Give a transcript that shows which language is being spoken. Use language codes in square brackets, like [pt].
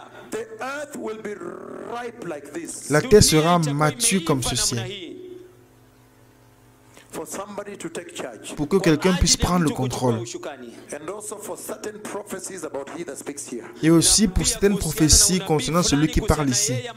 [en] the earth will be ripe like this. [fr] la terre sera mature comme ceci. [en] For somebody to take charge. [fr] Pour que quelqu'un puisse prendre le contrôle. [en] And also for certain prophecies about he that speaks here. [fr] Et aussi pour certaines prophéties concernant celui qui parle ici.